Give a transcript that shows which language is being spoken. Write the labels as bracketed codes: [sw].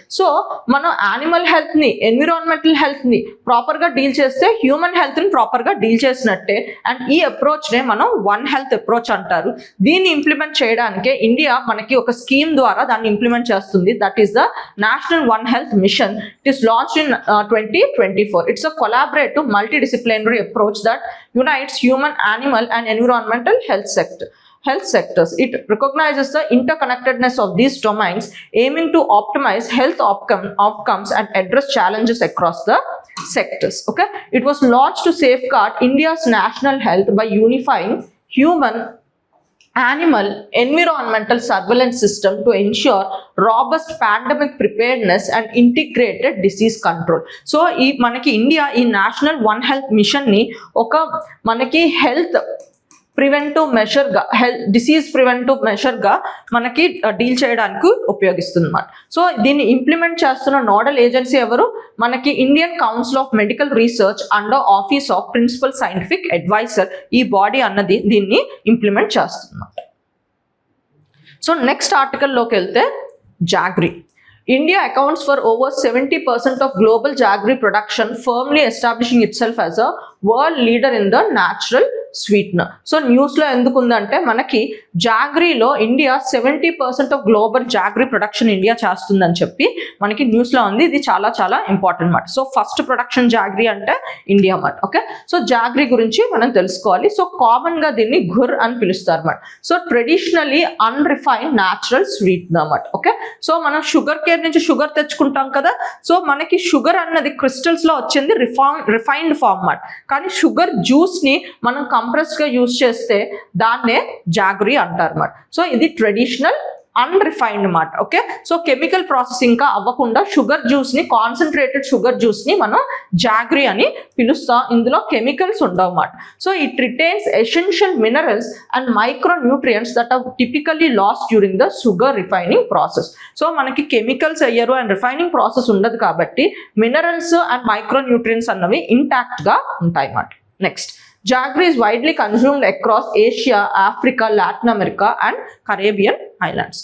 [te] So మనం animal హెల్త్ని, environmental హెల్త్ని ప్రాపర్గా డీల్ చేస్తే హ్యూమన్ హెల్త్ని ప్రాపర్గా డీల్ చేసినట్టే. అండ్ ఈ అప్రోచ్నే మనం వన్ హెల్త్ అప్రోచ్ అంటారు. దీన్ని ఇంప్లిమెంట్ చేయడానికే ఇండియా మనకి ఒక స్కీమ్ ద్వారా దాన్ని ఇంప్లిమెంట్ చేస్తుంది. [en] That is the national one health mission. It is launched in 2024. It's a collaborative multidisciplinary approach that unites human, animal and environmental health sectors. It recognizes the interconnectedness of these domains, aiming to optimize health outcomes and address challenges across the sectors. Okay, it was launched to safeguard India's national health by unifying human, animal, environmental surveillance system to ensure robust pandemic preparedness and integrated disease control. [te] So ఈ మనకి India ఈ national one health machine ని ఒక మనకి health preventive మెషర్గా, disease preventive మెషర్గా మనకి deal చేయడానికి ఉపయోగిస్తుంది అన్నమాట. సో దీన్ని ఇంప్లిమెంట్ చేస్తున్న నోడల్ ఏజెన్సీ ఎవరు? మనకి Indian council of medical research under office of principal scientific adviser. ఈ బాడీ అన్నది దీన్ని ఇంప్లిమెంట్ చేస్తుంది. సో నెక్స్ట్ ఆర్టికల్లోకి వెళ్తే jaggery. [en] India accounts for over 70% of global jaggery production, firmly establishing itself as a world leader in the natural sweetener. [te] So న్యూస్లో ఎందుకు ఉందంటే మనకి జాగ్రీలో India 70% of global jaggery production India చేస్తుందని చెప్పి మనకి న్యూస్లో ఉంది. ఇది చాలా చాలా ఇంపార్టెంట్ మాట. సో ఫస్ట్ ప్రొడక్షన్ జాగ్రీ అంటే ఇండియా మాట. ఓకే, సో జాగ్రీ గురించి మనం తెలుసుకోవాలి. సో కామన్గా దీన్ని ఘుర్ అని పిలుస్తారు అన్నమాట. So traditionally unrefined natural sweetener అన్నమాట. ఓకే, సో మనం షుగర్ కేర్ నుంచి షుగర్ తెచ్చుకుంటాం కదా. సో మనకి షుగర్ అన్నది క్రిస్టల్స్ లో వచ్చింది రిఫైన్డ్ ఫార్మ్ మాట. కానీ షుగర్ జ్యూస్ ని మనం కంప్రెస్డ్ గా యూజ్ చేస్తే దాన్నే జాగ్రీ అంటారు అన్నమాట. సో ఇది ట్రెడిషనల్ అన్రిఫైన్డ్ మాట. ఓకే, సో కెమికల్ ప్రాసెసింగ్ ఇంకా అవ్వకుండా షుగర్ జ్యూస్ ని, కాన్సన్ట్రేటెడ్ షుగర్ జ్యూస్ ని మనం జాగ్రీ అని పిలుస్తాం. ఇందులో కెమికల్స్ ఉండవు మాట. [en] So it retains essential minerals and micro nutrients that are typically lost during the sugar refining process. [te] So మనకి కెమికల్స్ అయ్యారు అండ్ రిఫైనింగ్ ప్రాసెస్ ఉండదు కాబట్టి మినరల్స్ అండ్ మైక్రో న్యూట్రియంట్స్ అన్నవి ఇంటాక్ట్ గా ఉంటాయి మాట. [en] Next, Jaggery is widely consumed across Asia, Africa, Latin America and Caribbean islands.